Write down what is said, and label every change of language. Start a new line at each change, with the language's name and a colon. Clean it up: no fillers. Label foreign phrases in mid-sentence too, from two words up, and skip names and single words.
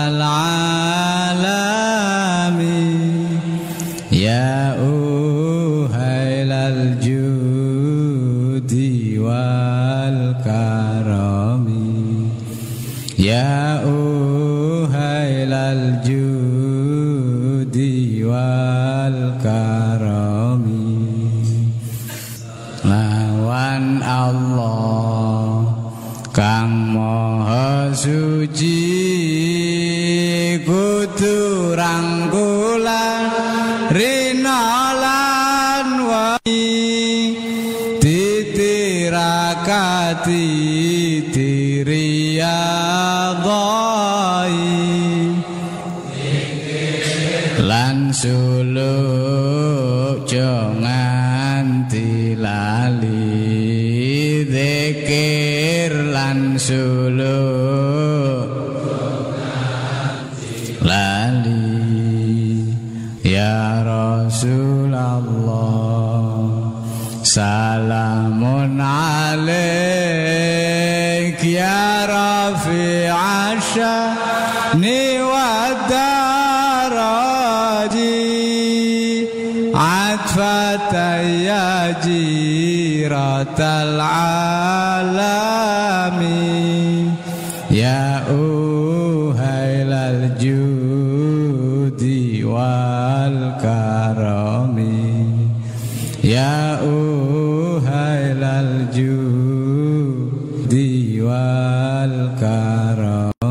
Arabic: العالم يا أهيل الجود والكرم يا أهيل الجود والكرم
Javanese: lawan Allah kang maha suci kudu rangkulan rina lan wani titirakati diriyadhai lan suluk jangan dilali zikir lan suluk lali
Arabic: يا رسول الله سلام عليك يا رفيع الشان و درجي عطفة يا جيرة العالم يا أهيل الجود والكرم يا أهيل الجود والكرم ya uhailal judi wal karami